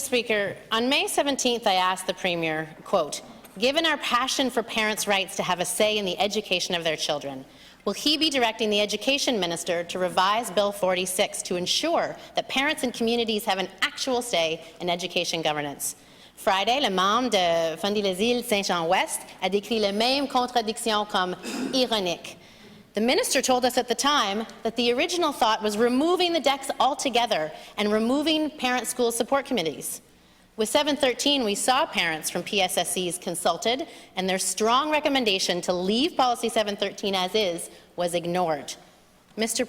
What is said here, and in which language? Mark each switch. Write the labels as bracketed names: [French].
[English] Speaker, on May 17th, I asked the Premier, quote, given our passion for parents' rights to have a say in the education of their children, Will he be directing the Education Minister to revise Bill 46 to ensure that parents and communities have an actual say in education governance? [French] Friday, le membre de Fundy-les-Îles-Saint-Jean-Ouest a décrit la même contradiction comme ironique. [English] The minister told us at the time that the original thought was removing the decks altogether and removing parent school support committees. With 713, we saw parents from PSSCs consulted, and their strong recommendation to leave Policy 713 as is was ignored. Mr.